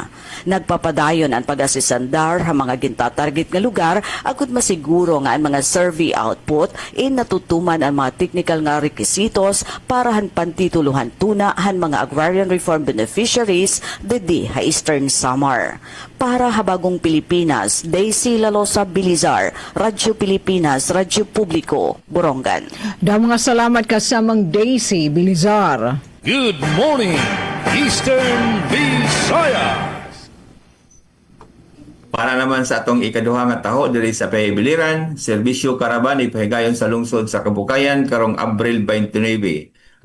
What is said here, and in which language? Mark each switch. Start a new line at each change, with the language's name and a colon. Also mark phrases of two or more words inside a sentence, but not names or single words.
Waray: Nagpapadayon ang pag-asisandar ha mga gintatarget nga lugar agud masiguro nga ang mga
English: survey output
Waray: in natutuman ang mga technical nga requisitos para han pantituluhan tuna han mga
English: agrarian reform beneficiaries
Waray: dedi ha Eastern Samar. Para habagong Pilipinas, Daisy Lalosa Bilizar, Radyo Pilipinas, Radyo Publiko, Borongan. Mga salamat ka sa Mang Daisy Bilizar.
English: Good morning, Eastern Visayas.
Cebuano: Para naman sa atong ikaduha nga taho diri sa Pahibiliran, serbisyo karaban ipahigayon sa lungsod sa Kabukayan karong Abril 29.